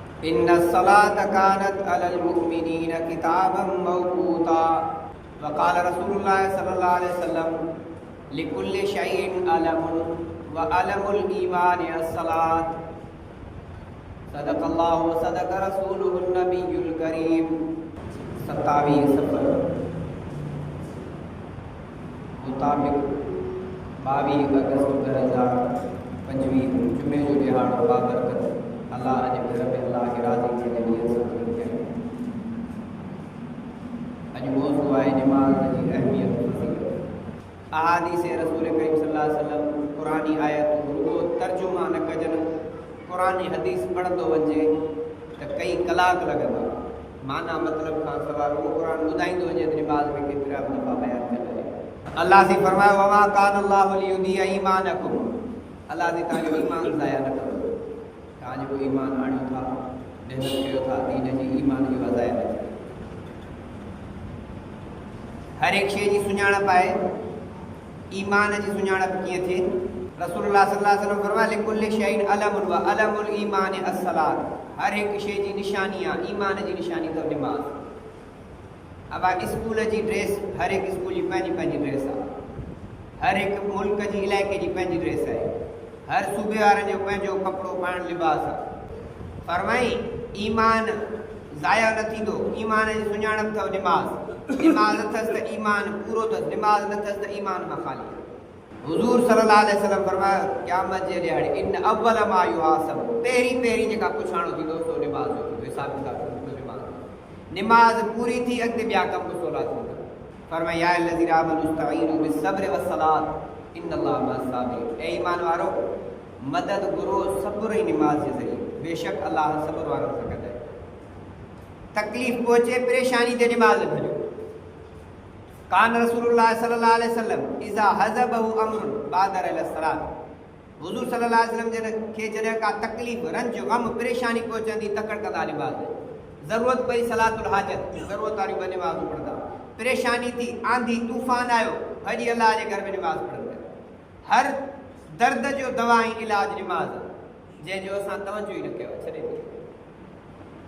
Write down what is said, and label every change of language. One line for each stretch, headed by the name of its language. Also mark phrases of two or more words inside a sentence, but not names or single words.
Arabic: إن الصلاة كانت على المؤمنين كتابا موقوتا وقال رسول الله صلى الله عليه وسلم لكل شيء علم وعلم الإيمان الصلاة صدق الله وصدق رسوله النبي الكريم.
Sindhi: 27 सफ़र मुताबिक़ 22 अगस्त 2025 जुमे जो ॾिहाड़ो बाबरकत अल्लाह जे घर में अल्लाह के राज़ी थियण जी नियत कई। अॼु मौज़ू आहे नमाज़ जी अहमियत फ़ज़ीलत। अहादीस रसूल करीम
Arabic: صلى الله عليه وسلم
Sindhi: क़ुरानी आयत रुगो तर्जुमा न कजनि, क़ुरानी हदीस पढ़ंदो वञे त कई कलाक लॻंदा। माना मतिलब खां सवाइ रुगो क़ुरान ॿुधाईंदो वञे त नमाज़ में केतिरा दफ़ा बयान कयल आहे। अल्लाह से फरमायो
Arabic: وما كان الله ليضيع إيمانكم,
Sindhi: अल्लाह से तव्हांजो ईमान ज़ाया न कंदो। तव्हांजो ईमान आणियो था, महिनत कयो था, दीन जी ईमान जी वज़ाया न कयो। हर एक शइ जी सुञाणप आहे, ईमान जी सुञाणप कीअं थिए?
Arabic: رسول الله صلى الله عليه وسلم फरमाया لكل شيء علم وعلم الإيمان الصلاة.
Sindhi: हर एक शइ जी निशानी आहे, ईमान जी निशानी अथव नमाज़। अब स्कूल जी ड्रेस, हर एक स्कूल जी पंहिंजी पंहिंजी ड्रेस आहे, हर एक मुल्क जी इलाइक़े जी पंहिंजी ड्रेस आहे, हर सूबे वारनि जो पंहिंजो कपिड़ो पाइण लिबास आहे। फरमाई ईमान ज़ाया न थींदो, ईमान जी सुञाणप अथव नमाज़। नमाज़ अथसि त ईमान पूरो अथसि, नमाज़ न अथसि त ईमान खां ख़ाली। हुज़ूर
Arabic: صلى الله عليه وسلم
Sindhi: फरमायो क़यामत जे ॾियारे
Arabic: إن أول ما يحاسب,
Sindhi: पहिरीं जेका पुछाणो थींदो सो नमाज़ जो थींदो, हिसाब किताब थींदो नमाज़। नमाज़ पूरी थी अॻिते ॿिया कम सवला थींदा।
Arabic: फरमाया يا الذين آمنوا استعينوا بالصبر والصلاة إن الله مع الصابرين.
Sindhi: ऐ ईमान वारो मदद घुरो सब्र ऐं नमाज़ जे ज़रिए, बेशक अल्लाह सब्र वारनि सां गॾु आहे। तकलीफ़ पहुचे परेशानी ते नमाज़ भॼो।
Arabic: كان رسول الله صلى الله عليه وسلم إذا حزبه أمر بادر إلى الصلاة.
Sindhi: हुज़ूर
Arabic: صلى الله عليه وسلم
Sindhi: जन खे जॾहिं का तकलीफ़, रंज, गम, परेशानी पहुचंदी तकड़ कंदा नमाज़। ज़रूरत पई सलातुल हाजत, ज़रूरत वारियूं ॿ नमाज़ूं पढ़ंदा। परेशानी थी, आंधी तूफ़ान आयो, भॼी अल्लाह जे घर में नमाज़ पढ़ंदा। हर दर्द जो दवा ऐं इलाज नमाज़, जंहिंजो असां तवजो ई न कयो, छॾे ॾियो।